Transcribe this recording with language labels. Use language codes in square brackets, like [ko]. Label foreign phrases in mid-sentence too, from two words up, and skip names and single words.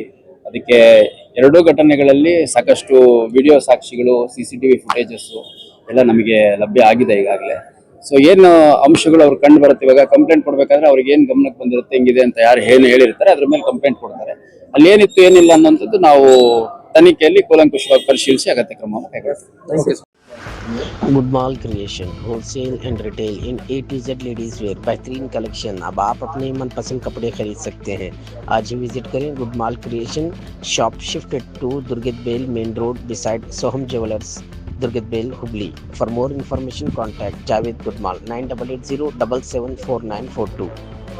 [kn] ಅದಕ್ಕೆ ಎರಡೂ ಘಟನೆಗಳಲ್ಲಿ ಸಾಕಷ್ಟು ವಿಡಿಯೋ ಸಾಕ್ಷಿಗಳು, [en] CCTV footages [kn] ಎಲ್ಲ ನಮಗೆ ಲಭ್ಯ ಆಗಿದೆ ಈಗಾಗಲೇ. ಸೊ ಏನು ಅಂಶಗಳು ಅವ್ರು ಕಂಡು ಬರುತ್ತೆ, ಇವಾಗ ಕಂಪ್ಲೇಂಟ್ ಕೊಡ್ಬೇಕಾದ್ರೆ ಅವ್ರಿಗೆ ಏನು ಗಮನಕ್ಕೆ ಬಂದಿರುತ್ತೆ, ಹೆಂಗಿದೆ ಅಂತ ಯಾರು ಹೇಳಿರ್ತಾರೆ ಅದ್ರ ಮೇಲೆ ಕಂಪ್ಲೇಂಟ್ ಕೊಡ್ತಾರೆ. ಅಲ್ಲಿ ಏನಿತ್ತು ಏನಿಲ್ಲ ಅನ್ನೋಂಥದ್ದು ನಾವು ತನಿಖೆಯಲ್ಲಿ ಕೂಲಂಕುಷವಾಗಿ ಪರಿಶೀಲಿಸಿ ಅಗತ್ಯ ಕ್ರಮವನ್ನು ಕೈಗೊಳ್ತೀವಿ. [en] Goodmal Creation wholesale and retail in A to Z ladies wear बेहतरीन collection। [hi] अब आप अपने मनपसंद कपड़े खरीद सकते हैं। आज ही विजिट करें गुडमाल क्रिएशन, [en] shop shifted to Durgad Bail main road beside Soham Jewellers, [hi] दुर्गत बेल हुबली। [en] for more information contact Javed Goodmal 9880774942.